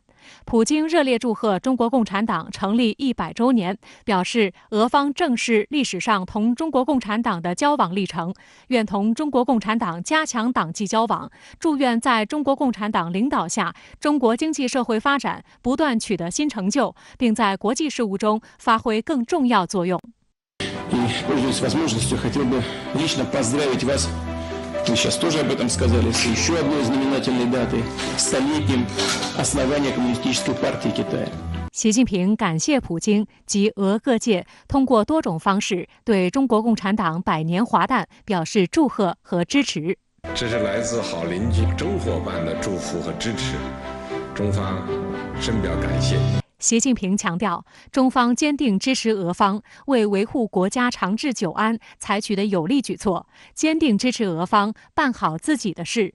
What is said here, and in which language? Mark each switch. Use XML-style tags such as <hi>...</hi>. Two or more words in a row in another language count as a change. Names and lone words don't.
<zh>普京热烈祝贺中国共产党成立100周年，表示俄方正视历史上同中国共产党的交往历程，愿同中国共产党加强党际交往，祝愿在中国共产党领导下，中国经济社会发展不断取得新成就，并在国际事务中发挥更重要作用。</zh> <ru>Вы сейчас тоже об этом сказали, с еще одной знаменательной датой – столетием основания Коммунистической партии Китая.</ru> <zh>习近平感谢普京及俄各界通过多种方式对中国共产党100年华诞表示祝贺和支持。这是来自好邻居、中伙伴的祝福和支持，中方深表感谢。习近平强调，中方坚定支持俄方为维护国家长治久安采取的有力举措，坚定支持俄方办好自己的事。</zh>